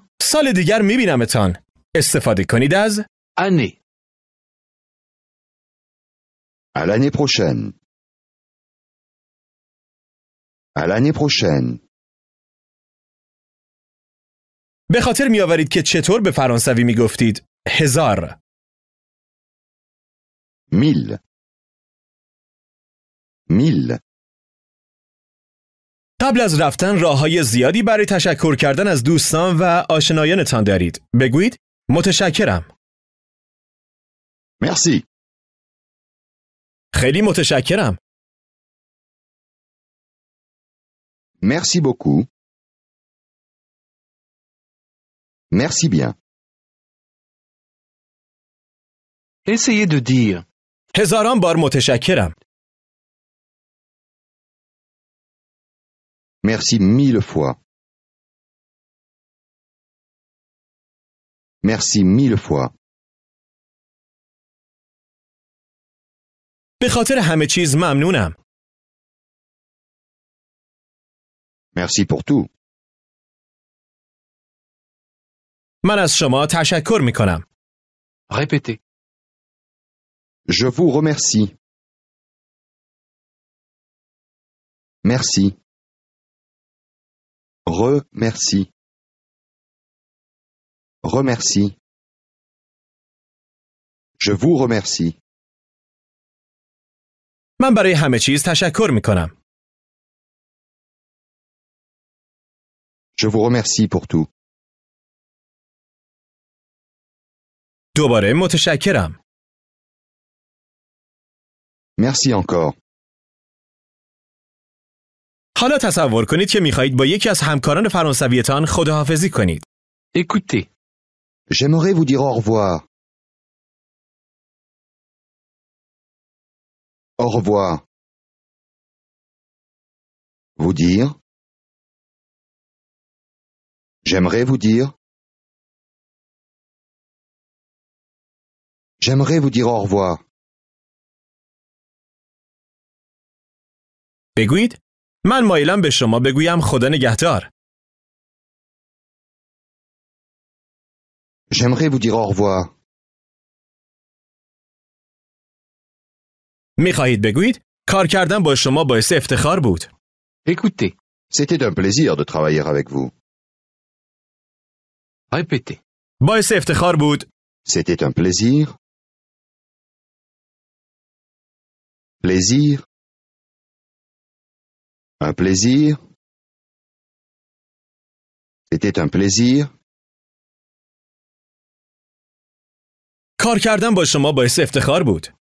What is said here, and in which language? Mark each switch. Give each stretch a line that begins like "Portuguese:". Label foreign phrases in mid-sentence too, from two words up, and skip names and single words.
Persian: سال دیگر می‌بینمتان. استفاده کنید از
French: année. À l'année prochaine. À l'année prochaine.
Persian: به خاطر می‌آورید که چطور به فرانسوی می‌گفتید 1000. 1000. 1000. قبل از رفتن راه‌های زیادی برای تشکر کردن از دوستان و آشنایانتان دارید. بگویید متشکرم.
French: Merci.
Persian: خیلی متشکرم.
French: Merci beaucoup. Merci bien. Essayez de dire.
Persian: هزاران بار متشکرم.
French: Merci 1000 fois. Merci 1000 fois.
Persian: به خاطر همه چیز ممنونم.
French: Merci pour tout.
Persian: من از شما تشکر می کنم.
French: Répétez. Je vous remercie. Merci. Remercie. Remercie. Je vous remercie.
Persian: من برای همه چیز تشکر می کنم.
French: Je vous remercie pour tout.
Persian: دوباره متشکرم.
French: Merci encore.
Persian: حالا تصور کنید که می‌خواهید با یکی از همکاران فرانسویتان خداحافظی کنید.
French: Écoutez. J'aimerais vous dire au revoir. Au revoir. Vous dire. J'aimerais vous dire. J'aimerais vous dire au revoir.
Persian: بگویید من مایلم به شما بگویم خدا نگهدار.
French: J'aimerais vous dire au revoir.
Persian: می‌خواهید بگویید کار کردن با شما باعث افتخار بود.
French: Écoutez. C'était un plaisir de travailler avec vous. Répétez.
Persian: باعث افتخار بود.
French: C'était un plaisir. Plaisir. Un plaisir. C'était un plaisir.
Persian: کار کردن با شما باعث افتخار بود.